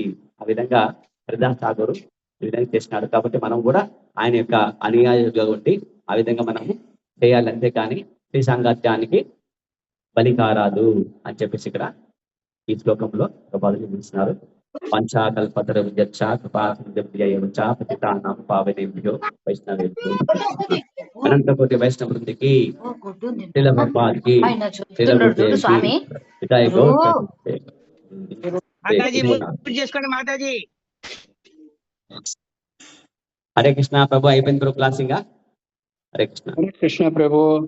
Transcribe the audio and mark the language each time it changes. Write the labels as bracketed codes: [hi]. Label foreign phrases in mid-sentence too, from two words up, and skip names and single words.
[te] ఆ విధంగా హరిదాస్ ఠాగూర్ ఈ విధంగా చేసినాడు. కాబట్టి మనం కూడా ఆయన యొక్క అనుయాయులుగా ఉండి ఆ విధంగా మనము చేయాలి. అంతేకాని శ్రీ సాంగత్యానికి బలి కారాదు అని చెప్పేసి ఇక్కడ ఈ శ్లోకంలో ప్రభుపాదులు చూపిస్తున్నారు. [sa] పంచాకల్పతరుభ్యశ్చ కృపాసింధుభ్యశ్చ పతితానాం పావనేభ్యో వైష్ణవేభ్యో [te] అనంతకోటి వైష్ణవ వృందికి, శ్రీల ప్రభుపాద్కి, శ్రీల గురుదేవ్కి, పితాయి హరే కృష్ణ. ప్రభు అయిపోయింది ప్రభు క్లాసింగ్. హరే కృష్ణ. కృష్ణ ప్రభు.